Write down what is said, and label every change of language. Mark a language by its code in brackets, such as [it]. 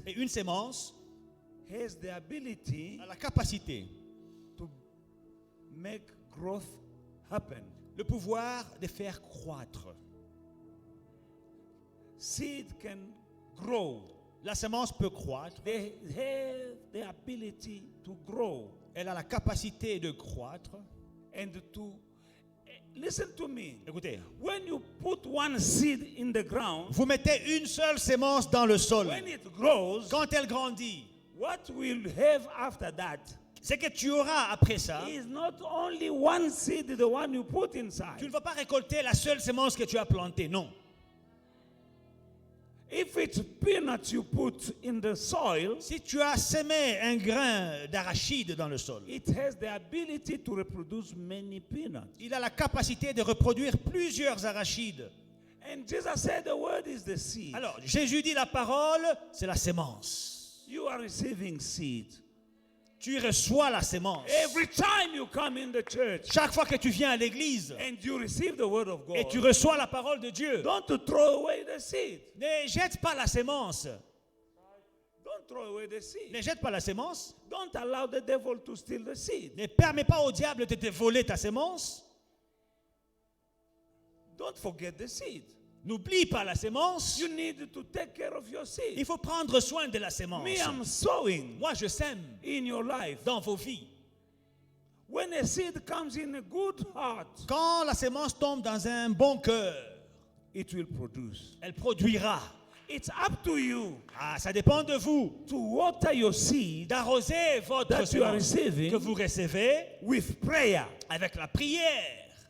[fr] Et une sémence [en] has the ability [fr] a la capacité, [en] to make growth happen. [fr] le pouvoir de faire croître. [en] Seed can grow. [fr] La sémence peut croître. [en] They have the ability to grow [fr] Elle a la capacité de croître. [en] and to listen to me. [fr] Écoutez, [en] When you put one seed in the ground, [fr] vous mettez une seule sémence dans le sol. [en] when it grows, [fr] Quand elle grandit, [en] what we'll have after that [fr] c'est que tu auras après ça, [en] is not only one seed, the one you put [fr] tu ne [en] inside. [fr] vas pas récolter la seule sémence que tu as plantée, non. [en] If it's peanuts you put in the soil, [fr] Si tu as semé un grain d'arachide dans le sol, [en] it has the ability to reproduce many peanuts. [fr] il a la capacité de reproduire plusieurs arachides. [en] And Jesus said the word is the seed. [fr] Alors, Jésus dit la parole, c'est la sémence. [en] You are receiving seed. [fr] Tu reçois la sémence. [en] Every time you come in the church [fr] Chaque fois que tu viens à l'église [en] and you receive the word of [fr] et tu [en] God, [fr] reçois la parole de Dieu, [en] don't throw away the seed. [fr] ne jette pas la sémence. [en] Don't throw away the seed. [fr] Ne jette pas la sémence. [en] Don't allow the devil to steal the seed. [fr] Ne permets pas au diable de te voler ta sémence. [en] Don't forget the seed. [fr] N'oublie pas la sémence. [en] You need to take care of your [fr] Il [en] seed. [fr] faut prendre soin de la sémence. [en] Me, I'm sowing [fr] Moi, je sème [en] in your life. [fr] dans vos vies. [en] When a seed comes in a good heart, [fr] Quand la sémence tombe dans un bon cœur, [en] it will produce. [fr] elle produira. [en] It's up to you [fr] Ah, ça dépend de vous [en] to water your seed [fr] d'arroser votre [en] that you are [fr] sémence [en] receiving [fr] que vous recevez [en] with prayer. [fr] avec la prière.